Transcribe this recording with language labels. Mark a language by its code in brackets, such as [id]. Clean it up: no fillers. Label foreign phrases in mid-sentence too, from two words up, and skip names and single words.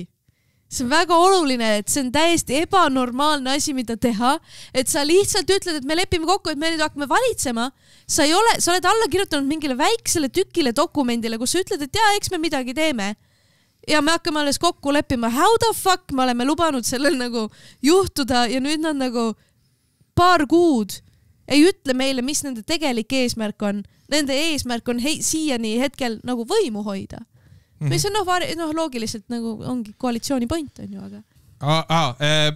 [et] See on väga oluline, et see on täiesti ebanormaalne asi, mida teha, et sa lihtsalt ütled, et me lepime kokku, et me nüüd hakkame valitsema. Sa oled alla kirjutanud mingile väiksele tükile dokumendile, kus sa ütled, et eks me midagi teeme. Ja me hakkame alles kokku leppima. [en] How the fuck [et] me oleme lubanud sellel nagu juhtuda ja nüüd nad nagu paar kuud ei ütle meile, mis nende tegelik eesmärk on. Nende eesmärk on siiani hetkel nagu võimu hoida. Mis on loogiliselt nagu ongi koalitsiooni point on ju, aga...